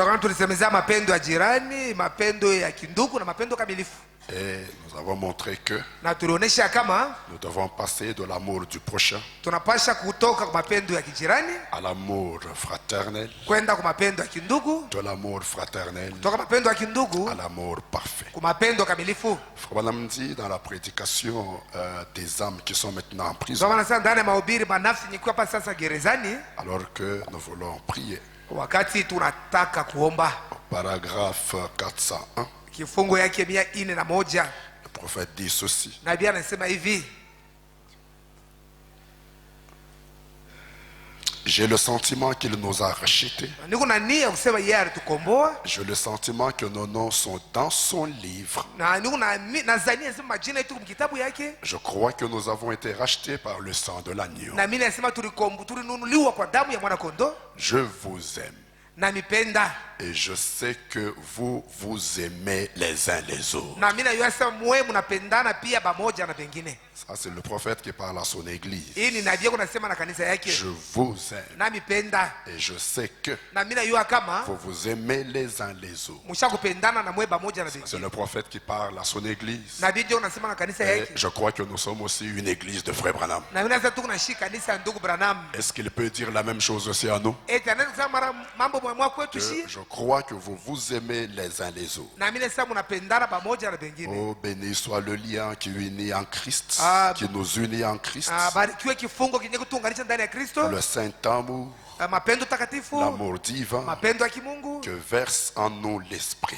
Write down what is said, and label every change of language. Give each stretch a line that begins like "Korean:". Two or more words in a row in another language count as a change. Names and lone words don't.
French: Et nous avons montré que nous devons passer de l'amour du prochain à l'amour fraternel, de l'amour fraternel à l'amour parfait. Frère Branham dit dans la prédication des âmes qui sont maintenant en prison, alors que nous voulons prier, au paragraphe 401,
Swahili: kifungo yake 401,
French: le prophète dit ceci:
Swahili: nabii anasema hivi:
French: j'ai le sentiment qu'il nous a rachetés. J'ai le sentiment que nos noms sont dans son livre. Je crois que nous avons été rachetés par le sang de l'agneau. Je vous aime.
Swahili: namipenda.
French: Et je sais que vous vous aimez les uns les autres.
Swahili: Na mimi najua sasa mwe mnapendana pia pamoja na pengine.
French: Ça c'est le prophète qui parle à son église.
Swahili: Hii ni nabii kunasema na kanisa yake.
French: Je vous aime.
Swahili: Namipenda.
French: Et je sais que
Swahili: na mimi najua kama
French: vous vous aimez les uns les autres.
Swahili: mshakupendana na mwe pamoja na pengine.
French: C'est le prophète qui parle à son église.
Swahili: Nabii ndio unasema na kanisa
French: Et
Swahili: yake.
French: je crois que nous sommes aussi une église de frère Branham.
Swahili: Na mimi sasa tunashika kanisa ndugu Branham.
French: Est-ce qu'il peut dire la même chose aussi à nous? Je crois que vous vous aimez les uns les autres. Oh, béni soit le lien qui unit en Christ, qui nous unit en Christ. Le saint amour, l'amour divin que verse en nous l'esprit.